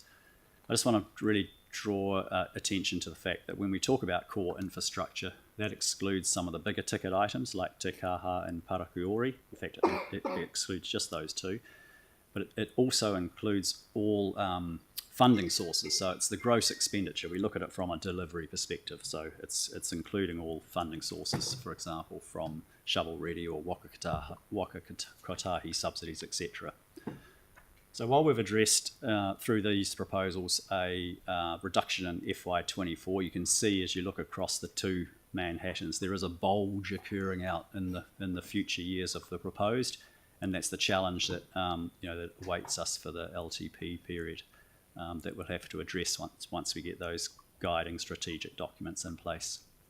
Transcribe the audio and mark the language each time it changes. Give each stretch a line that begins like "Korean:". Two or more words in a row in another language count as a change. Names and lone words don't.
English: I just want to really draw attention to the fact that when we talk about core infrastructure, that excludes some of the bigger ticket items like Te Kaha and Parakuori. In fact, it excludes just those two. But it also includes all funding sources. So it's the gross expenditure. We look at it from a delivery perspective. So it's including all funding sources, for example, from shovel-ready or waka kotahi subsidies, etc. So while we've addressed through these proposals a reduction in FY24, you can see as you look across the two Manhattans, there is a bulge occurring out in the future years of the proposed, and that's the challenge that that awaits us for the LTP period that we'll have to address once we get those guiding strategic documents in place.